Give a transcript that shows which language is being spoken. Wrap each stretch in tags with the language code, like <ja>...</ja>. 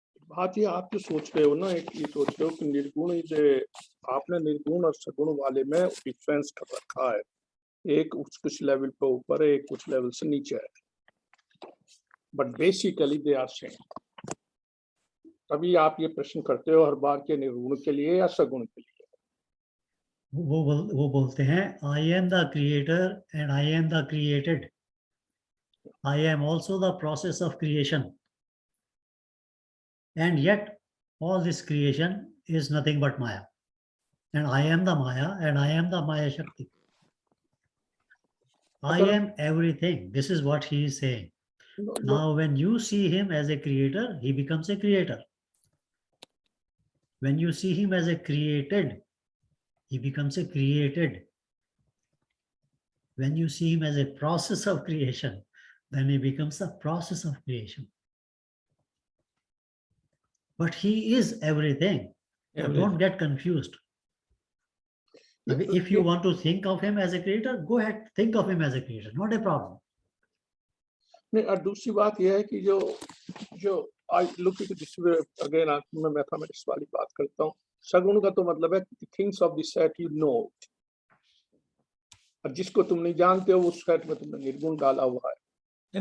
<hi>बात ये आप जो सोच रहे हो ना, एक ये सोच रहे हो कि निर्गुण जो आपने निर्गुण और सगुण वाले में डिफरेंस कर रखा है, एक कुछ लेवल पे ऊपर है, एक कुछ लेवल से नीचे है, but basically दे are same. तभी आप ये प्रश्न करते हो हर बार के निर्गुण के लिए या सगुण के लिए। वो बोलते हैं</hi> <en>I am the creator and I am the created, I am also the process of creation, and yet all this creation is nothing but Maya, and I am the Maya and I am the Maya Shakti. I am everything. This is what he is saying. Now when you see him as a creator, he becomes a creator. When you see him as a created, he becomes a created. When you see him as a process of creation, then he becomes a process of creation. But he is everything. So don't get confused. If you want to think of him as a creator, go ahead, think of him as a creator, not a problem.</en> <hi>नहीं, और दूसरी बात यह है कि जो</hi> <en>I look at this way again,</en> <hi>मैं mathematics वाली बात करता हूँ, सगुण का तो मतलब है</hi> <en>things of this set you know,</en> <hi>और जिसको तुम नहीं जानते हो उस सेट में तुमने निर्गुण डाला हुआ है।</hi>